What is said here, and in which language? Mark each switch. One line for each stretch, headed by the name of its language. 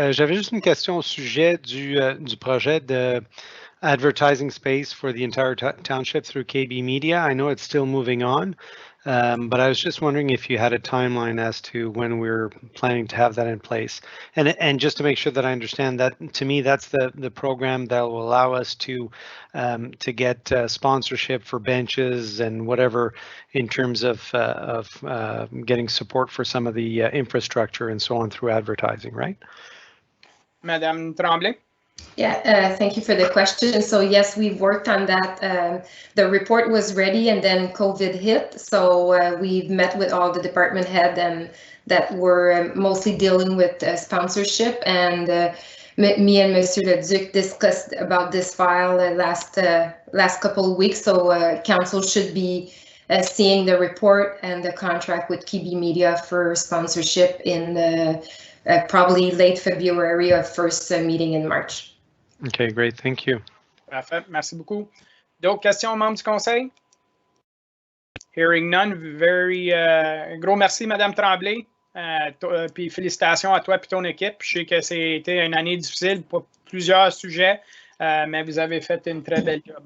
French: J'avais juste une question au sujet du projet de
English: advertising space for the entire township through KB Media. I know it's still moving on, but I was just wondering if you had a timeline as to when we're planning to have that in place. And just to make sure that I understand that, to me, that's the program that will allow us to get sponsorship for benches and whatever in terms of getting support for some of the infrastructure and so on through advertising, right? Madame Tremblay? Yeah, thank you for the question. So yes, we've worked on that. The report was ready and then COVID hit. So we've met with all the department heads and that were mostly dealing with sponsorship. And me and Monsieur Le Duc discussed about this file last couple of weeks. So council should be seeing the report and the contract with KB Media for sponsorship in probably late February or first meeting in March. Okay, great. Thank you.
French: Parfait. Merci beaucoup. D'autres questions, membres du conseil?
English: Hearing none,
French: gros merci, Madame Tremblay. Puis félicitations à toi et ton équipe. Je sais que c'était une année difficile pour plusieurs sujets, mais vous avez fait une très belle job.